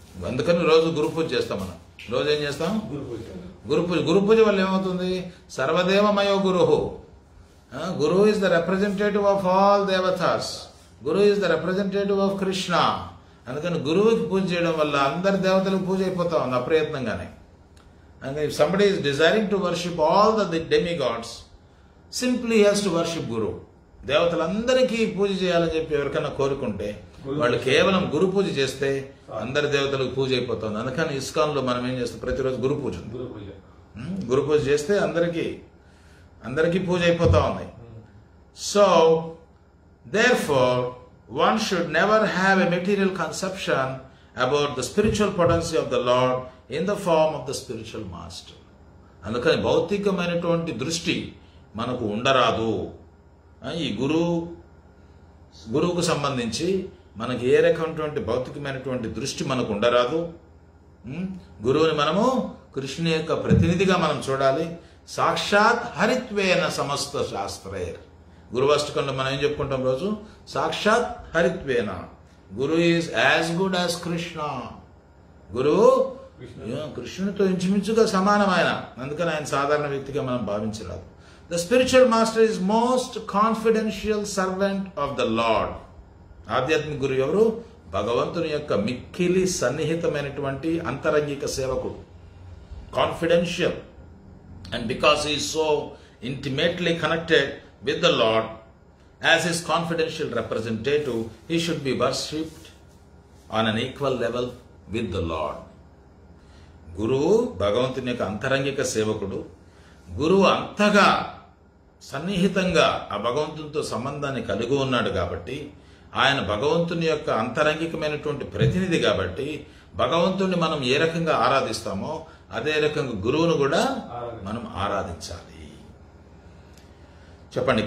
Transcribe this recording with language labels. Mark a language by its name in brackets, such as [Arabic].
[Telugu] అందుకని రోజు గురు పూజ చేస్తాం మనం. రోజు ఏం చేస్తాం? గురు పూజ వల్ల ఏమవుతుంది? [Sanskrit] సర్వదేవమయో గురువు. [English] గురువు is the representative of all దేవతాస్, గురువు is the representative of Krishna. [Telugu] అందుకని గురువుకి పూజ చేయడం వల్ల అందరి దేవతలకు పూజ అయిపోతా ఉంది అప్రయత్నంగానే. [English] And if somebody is desiring to worship all the demigods, simply he has to worship Guru. [Telugu] దేవతలందరికీ పూజ చేయాలని చెప్పి ఎవరికైనా కోరుకుంటే వాళ్ళు కేవలం గురు పూజ చేస్తే అందరి దేవతలకు పూజ అయిపోతుంది. అందుకని ఇస్కాన్ లో మనం ఏం చేస్తాం? ప్రతిరోజు గురు పూజ. గురు పూజ చేస్తే అందరికీ పూజ అయిపోతా ఉంది. [English] So therefore one should never have a material conception about the spiritual potency of the Lord in the form of the spiritual master. [Telugu] అందుకని భౌతికమైనటువంటి దృష్టి మనకు ఉండరాదు. ఈ గురువుకు సంబంధించి మనకి ఏ రకమైనటువంటి భౌతికమైనటువంటి దృష్టి మనకు ఉండరాదు. గురువుని మనము కృష్ణుని యొక్క ప్రతినిధిగా మనం చూడాలి. [Sanskrit] సాక్షాత్ హరిత్వేన సమస్త శాస్త్రైర్. [Telugu] గురువాష్టకంలో మనం ఏం చెప్పుకుంటాం రోజు? [Sanskrit] సాక్షాత్ హరిత్వేన. [English] Guru is as good as Krishna. [Telugu] గురువు కృష్ణునితో ఇంచుమించుగా సమానమైన, అందుకని ఆయన సాధారణ వ్యక్తిగా మనం భావించరాదు. [English] The spiritual master is most confidential servant of the Lord. [Telugu] ఆధ్యాత్మిక గురువు ఎవరు? భగవంతుని యొక్క మిక్కిలి సన్నిహితమైనటువంటి అంతరంగిక సేవకుడు. [English] Confidential. And because he is so intimately connected with the Lord, as his confidential representative, he should be worshipped on an equal level with the Lord. [Telugu] గురువు భగవంతుని యొక్క అంతరంగిక సేవకుడు. గురువు అంతగా సన్నిహితంగా ఆ భగవంతునితో సంబంధాన్ని కలిగి ఉన్నాడు కాబట్టి, ఆయన భగవంతుని యొక్క అంతరంగికమైనటువంటి ప్రతినిధి కాబట్టి, భగవంతుని మనం ఏ రకంగా ఆరాధిస్తామో అదే రకంగా గురువును కూడా మనం ఆరాధించాలి. చెప్పండి.